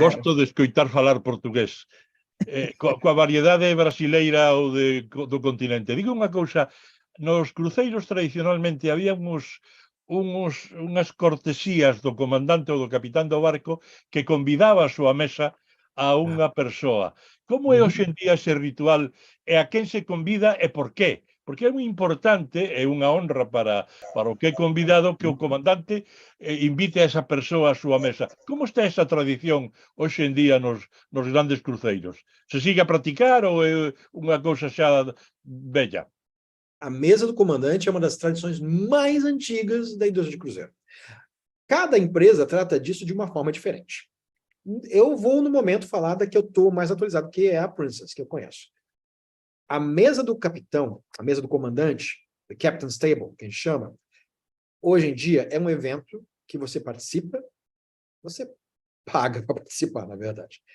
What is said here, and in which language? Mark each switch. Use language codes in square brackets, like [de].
[gl] gosto de escoitar falar portugués. Coa variedade brasileira ou do continente. Digo unha cousa, nos cruceiros tradicionalmente había unhas cortesías do comandante ou do capitán do barco que convidaba a súa mesa a unha persoa. Como é hoxe en día ese ritual e a quen se convida e por qué? Porque é moi importante, é unha honra para o que é convidado que o comandante invite a esa persoa a súa mesa. Como está esa tradición hoxe en día nos grandes cruceiros? Se sigue a practicar ou é unha cousa xa bella? [pt] A mesa do comandante é uma das tradições mais antigas da indústria de cruzeiro. Cada empresa trata disso de uma forma diferente. Eu vou, no momento, falar da que eu estou mais atualizado, que é a Princess, que eu conheço. A mesa do capitão, a mesa do comandante, the Captain's Table, que a gente chama, hoje em dia é um evento que você participa, você paga para participar, na verdade.